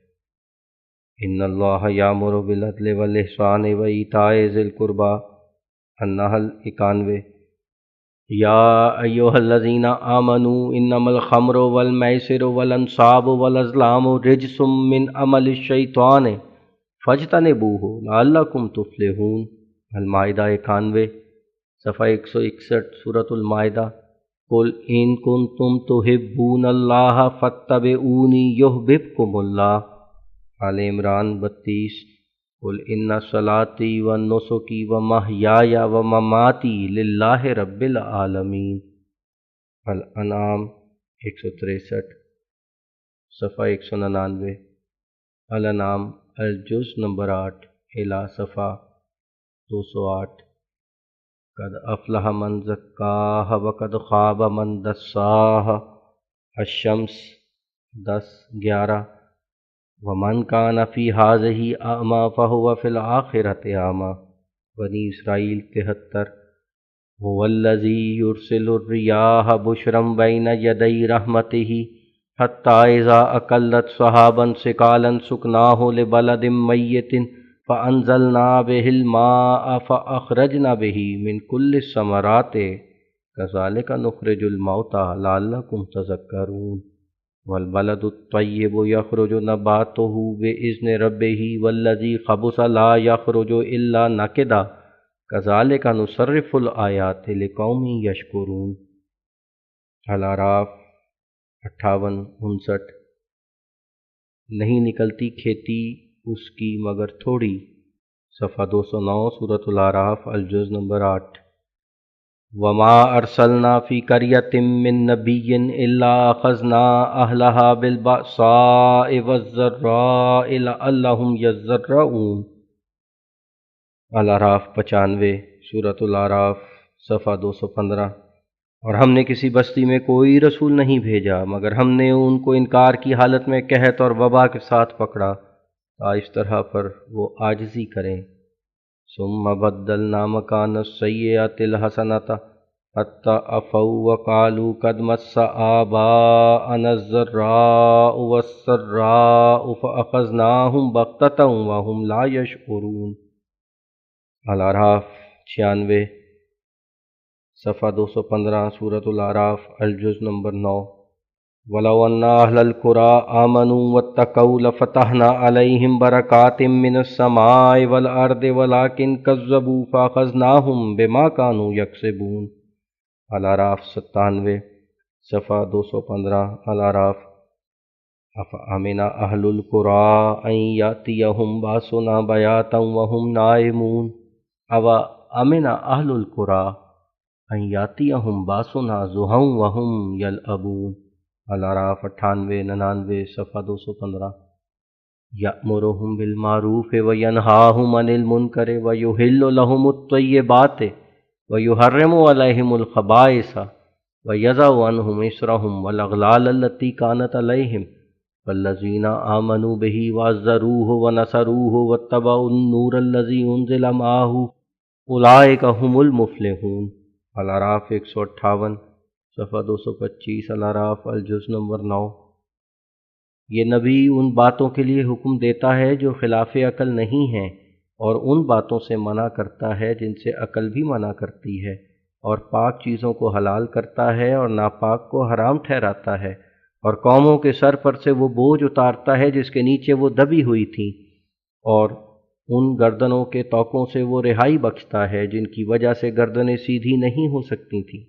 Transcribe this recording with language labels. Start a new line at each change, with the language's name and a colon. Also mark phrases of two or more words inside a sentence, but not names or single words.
Arabic: إن الله يأمر بالعدل والإحسان وإيتاء ذي القربى. अन्नहल 91। يا أيها الذين آمنوا إنما الخمر والميسر والأنصاب والأزلام رجس من عمل الشيطان فاجتنبوه لعلكم تفلحون. अल-माइदा 91 सफ़ा 161। सूरतुल माइदा। قل إن كنتم تحبون الله فاتبعوني يحببكم الله. آل عمران 32. قل إن صلاتي ونسكي ومحياي ومماتي لله رب العالمين. अल-अनाम 163 सफ़ा 199। الأنعام الجزء نمبر 8 إلى صفحة 208. قد أفلح من زكاها وقد خاب من دساها. अश-शम्स 10-11। ومن كان في هذه أعمى فهو في الآخرة أعمى. بني إسرائيل 73. هو الذي يرسل الرياح بشرا بين يدي رحمته حتى إذا أقلت سحابا ثقالا سقناه لبلد ميت فأنزلنا به الماء فأخرجنا به من كل الثمرات كذلك نخرج الموتى لعلكم تذكرون. والبلد الطيب يخرج نباته بإذن ربه والذي خبث لا يخرج إلا نكدا كذلك نصرف الآيات لقوم يشكرون. अल-अराफ़ 58-59।
Urdu: نہیں نکلتی کھیتی اس کی مگر تھوڑی.
Arabic: सफ़ा 209। سورة الأعراف الجزء نمبر 8. وما أرسلنا في قرية من نبي إلا أخذنا أهلها بالبأساء والضراء لعلهم يضرعون. अल-अराफ़ 95। सूरतुल आराफ़ सफ़ा 215।
Urdu: اور ہم نے کسی بستی میں کوئی رسول نہیں بھیجا مگر ہم نے ان کو انکار کی حالت میں قحط اور وبا کے ساتھ پکڑا تا اس طرح پر وہ عاجزی کریں.
Arabic: ثم بدلنا مكان السيئة الحسنة حتى عفوا وقالوا قد مس آباءنا الضراء والسراء فأخذناهم بغتة وهم لا يشعرون. अल-अराफ़ 96। सफ़ा 215। سورة الأعراف الجزء نمبر 9. ولو أن أهل القرى آمنوا واتقوا لفتحنا عليهم بركات من السماء والأرض ولكن كذبوا فأخذناهم بما كانوا يكسبون. अल-अराफ़ 97। सफ़ा 215। अल-अराफ़। أفأمن أهل القرى أن يأتيهم بأسنا بياتا وهم نائمون. أوأمن أهل القرى أن يأتيهم بأسنا ضحى وهم يلعبون. अल-अराफ़ 98-99। सफ़ा 215। يأمرهم بالمعروف وينهاهم عن المنكر ويحل لهم الطيبات ويحرم عليهم الخبائث ويضع عنهم إصرهم والأغلال التي كانت عليهم والذين آمنوا به وعزروه ونصروه واتبعوا النور الذي أنزل معه أولئك هم المفلحون. अल-अराफ़ 158। सफ़ा 225। الأعراف الجزء نمبر 9.
Urdu: یہ نبی ان باتوں کے لیے حکم دیتا ہے جو خلاف عقل نہیں ہیں اور ان باتوں سے منع کرتا ہے جن سے عقل بھی منع کرتی ہے اور پاک چیزوں کو حلال کرتا ہے اور ناپاک کو حرام ٹھہراتا ہے اور قوموں کے سر پر سے وہ بوجھ اتارتا ہے جس کے نیچے وہ دبی ہوئی تھیں اور ان گردنوں کے طوقوں سے وہ رہائی بخشتا ہے جن کی وجہ سے گردنیں سیدھی نہیں ہو سکتی تھیں.